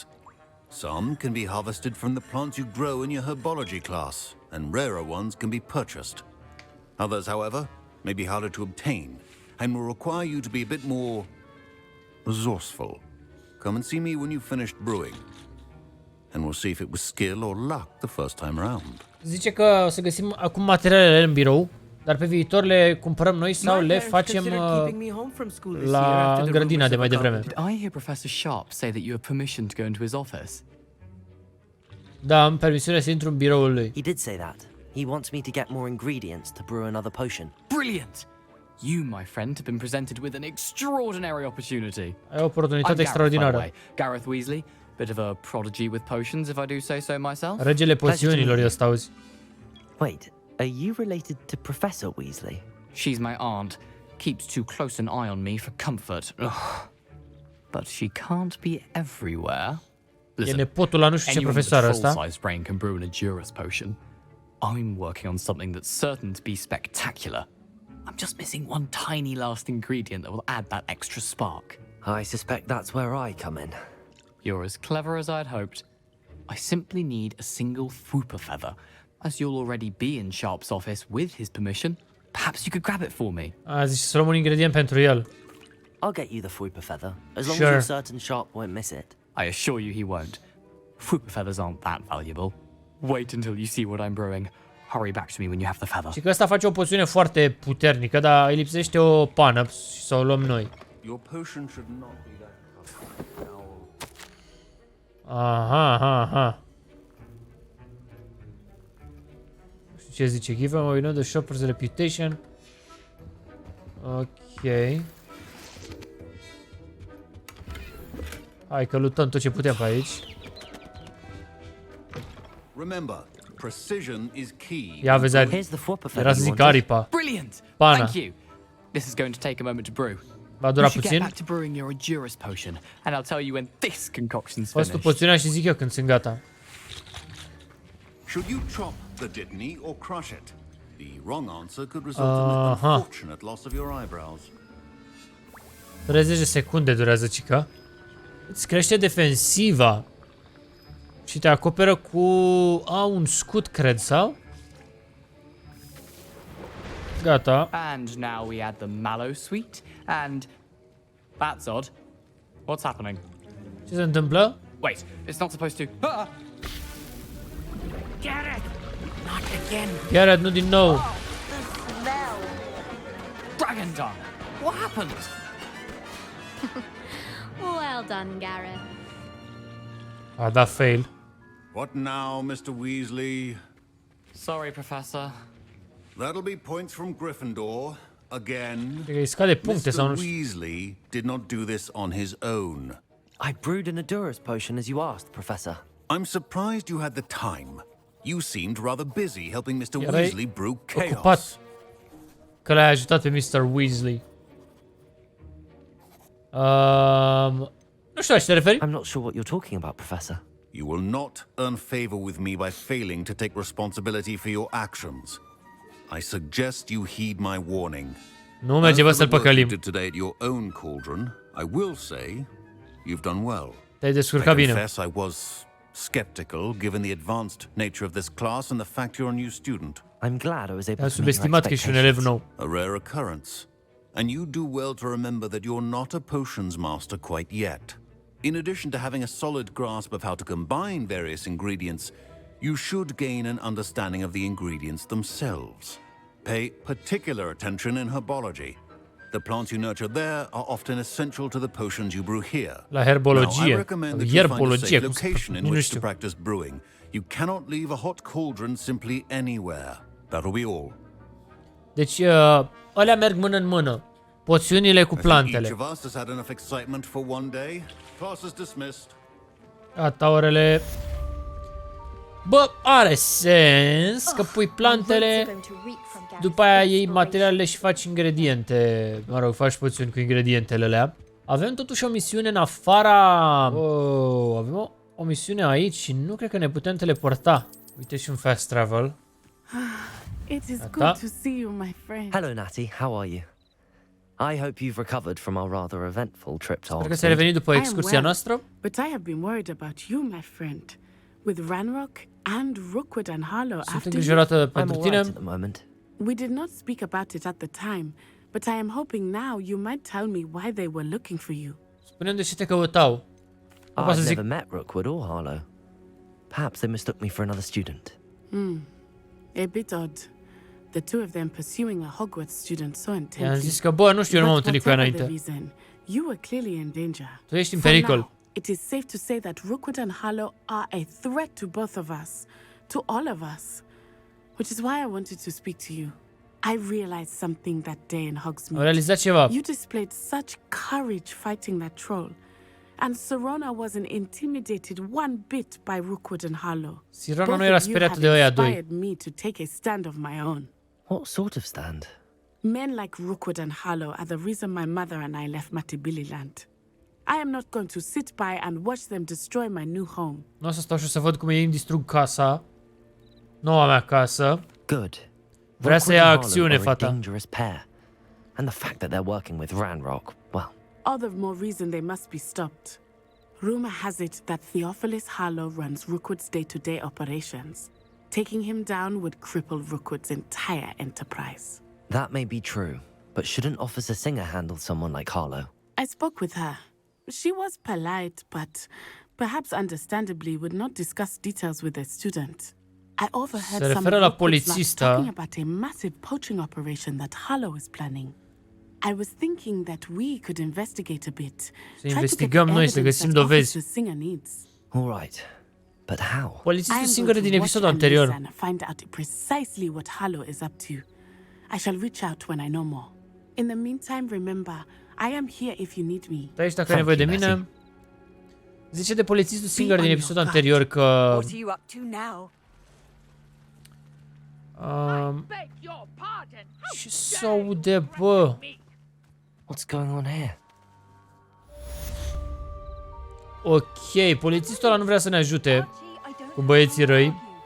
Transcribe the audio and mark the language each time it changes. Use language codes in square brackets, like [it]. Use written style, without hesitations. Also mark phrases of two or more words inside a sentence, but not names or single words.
[en] Some can be harvested from the plants you grow in your herbology class, and rarer ones can be purchased. Others, however, may be harder to obtain, and will require you to be a bit more resourceful. Come and see me when you've finished brewing, and we'll see if it was skill or luck the first time around. [ro] Zice că o să găsim acum materialele în birou, dar pe viitor le cumpărăm noi sau le facem în grădina de mai devreme. [en] Did I hear Professor Sharp say that you have permission to go into his office? [ro] Da, am permisiune să intru în biroul lui. [en] He did say that. He wants me to get more ingredients to brew another potion. Brilliant! You, my friend, have been presented with an extraordinary opportunity. [ro] Ai o oportunitate [en] I'm Gareth, by the [ro] extraordinară. [en] way. Gareth Weasley, bit of a prodigy with potions, if I do say so myself. [ro] Regele poțiunilor ăsta, auzi. [en] Wait, are you related to Professor Weasley? She's my aunt. Keeps too close an eye on me for comfort. Ugh. But she can't be everywhere. [ro] E nepotul la nu știu ce profesoară ăsta. [en] Full-size brain can brew an Edurus potion. I'm working on something that's certain to be spectacular. I'm just missing one tiny last ingredient that will add that extra spark. I suspect that's where I come in. You're as clever as I'd hoped. I simply need a single Fwooper feather. As you'll already be in Sharp's office with his permission, perhaps you could grab it for me. [ro] A zis să luăm un ingredient pentru el. [en] I'll get you the Fwooper feather, as long Sure. as you're certain Sharp won't miss it. I assure you he won't. Fwooper feathers aren't that valuable. Wait until you see what I'm brewing. Hurry back to me when you have the feather. [ro] Și că ăsta face o poțiune foarte puternică, dar îi lipsește o pană și să o luăm noi. [en] Your potion should not be that. Aha. [ro] Nu știu ce zice. [en] Give him we know the shopper's reputation. Ok. [ro] Hai că luptăm tot ce putem pe aici. [en] Remember, precision is key. [ro] Ia vezi, era să zic aripa. [en] Brilliant. [ro] Pana. [en] Thank you. This is going to take a moment to brew. [ro] Va dura [en] We should [ro] puțin. [en] get back to brewing your Edurus potion, and I'll tell you when this concoction's [ro] Faci tu [en] finished. [ro] poțiunea și zic eu când sunt gata. [en] Should you chop the Dittany or crush it? The wrong answer could result in the unfortunate loss of your eyebrows. [ro] 30 de secunde durează, cica. Îți crește defensiva. Și te acoperă cu... un scut, cred, sau? Gata. [en] And now we add the mallow sweet, and that's odd. What's happening? [ro] Ce se întâmplă? [en] Wait, it's not supposed to. Ah! Gareth! Not again. [ro] Gareth, nu din nou. [en] The smell. Dragon Dung! What happened? Well done, Gareth. [ro] A dat fail. [en] What now, Mr. Weasley? Sorry, Professor. That'll be points from Gryffindor again. [ro] Îi scade puncte sau [en] Mr. [ro] nu știu. [en] Weasley did not do this on his own. I brewed an Edurus potion as you asked, Professor. I'm surprised you had the time. You seemed rather busy helping Mr. [ro] Erai [en] Weasley brew chaos. [ro] ocupat că l-ai ajutat pe Mr. Weasley. Nu știu la ce te referi? [en] I'm not sure what you're talking about, Professor. You will not earn favor with me by failing to take responsibility for your actions. I suggest you heed my warning. [ro] Nu merge, bă, să-l păcălim. [en] As for the work you did today at your own cauldron, I will say you've done well. [ro] Te-ai descurcat bine. [en] I confess I was skeptical given the advanced nature of this class and the fact you're a new student. I'm glad I was able [ro] Te-am [en] to meet your [ro] subestimat că ești un elev nou. [en] A rare occurrence. And you do well to remember that you're not a potions master quite yet. In addition to having a solid grasp of how to combine various ingredients, you should gain an understanding of the ingredients themselves. Pay particular attention in herbology. The plants you nurture there are often essential to the potions you brew here. [ro] La herbologie. [en] Now, I recommend that you find a [ro] Herbologie, [en] safe [ro] cum se [en] location in [ro] nu [en] which to [ro] știu. [en] practice brewing. You cannot leave a hot cauldron simply anywhere. That'll be all. [ro] Deci, ălea merg mână în mână. Poțiunile cu [en] Each [ro] plantele. [en] of us has had enough excitement for one day. Class is dismissed. [ro] Gata, orele. Bă, are sens că pui plantele, după aia iei materialele și faci ingrediente. Mă rog, faci poțiuni cu ingredientele alea. Avem totuși o misiune în afara... avem o misiune aici și nu cred că ne putem teleporta. Uite și un [en] fast travel. It is good to see you, my friend. Hello, Natty. How are you? I hope you've recovered from our rather eventful trip to [ro] Sper că ți-ai revenit după excursia noastră. [en] But I have been worried about you, my friend. With Ranrock and Rookwood and Harlow [ro] Sunt [en] after [ro] îngrijorată pentru tine. [en] We did not speak about it at the time, but I am hoping now you might tell me why they were looking for you. [ro] Spune-mi de ce te căutau. [en] I've never met Rookwood or Harlow. Perhaps they mistook me for another student. A bit odd. The two of them pursuing a Hogwarts student so intensely. [ro] I-am zis că, bă, nu știu, eu nu m-am întâlnit cu ea înainte. [en] You were clearly in danger. [ro] Tu ești în pericol. [en] It is safe to say that Rookwood and Harlow are a threat to both of us, to all of us, which is why I wanted to speak to you. I realized something that day in Hogsmeade. [ro] Am realizat ceva. [en] You displayed such courage fighting that troll, and Sirona wasn't intimidated one bit by Rookwood and Harlow. [ro] Sirona nu era speriată de ăia doi. [en] Inspired me to take a stand of my own. What sort of stand? Men like Rookwood and Harlow are the reason my mother and I left Matibililand. I am not going to sit by and watch them destroy my new home. [ro] Nu o să stau și să văd cum ei îmi distrug casa. Noua mea casă. [en] Good. [ro] Vrea să ia acțiune, fata. [en] Dangerous pair. And the fact that they're working with Ranrock, well. All the more reason they must be stopped. Rumor has it that Theophilus Harlow runs Rookwood's day-to-day operations. Taking him down would cripple Rookwood's entire enterprise. That may be true, but shouldn't Officer Singer handle someone like Harlow? I spoke with her. She was polite, but perhaps understandably would not discuss details with a student. I overheard some of talking about a massive poaching operation that Harlow is planning. I was thinking that we could investigate a bit. [ro] Să investigăm noi, să găsim dovezi. [en] All right, but how? [ro] Polițistul singur din episodul anterior. [en] Find out precisely what Harlow is up to. I shall reach out when I know more. In the meantime, remember, I am here if you need me. [ro] Stai aici dacă ai nevoie de mine. Zice de polițistul singur din episodul anterior că... [en] What are you up to now? [ro] Ce s-aude, bă? [en] What's going on here? [ro] Ok, polițistul ăla nu vrea să ne ajute cu băieții răi.